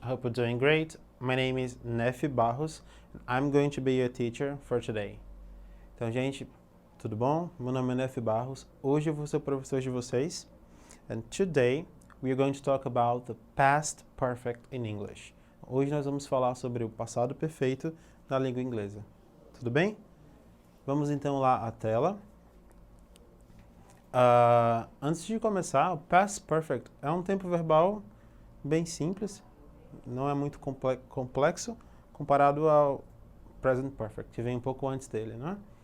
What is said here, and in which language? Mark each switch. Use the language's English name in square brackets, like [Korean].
[English] I hope you're doing great. My name is Nefi Barros. I'm going to be your teacher for today. [Portuguese] Então, gente, tudo bom? Meu nome é Nefi Barros. Hoje eu vou ser o professor de vocês. [English] And today we are going to talk about the past perfect in English. [Portuguese] Hoje nós vamos falar sobre o passado perfeito na língua inglesa. Tudo bem? Vamos então lá à tela. Antes de começar, o past perfect é um tempo verbal bem simples, não é muito complexo comparado ao present perfect, que vem um pouco antes dele, né?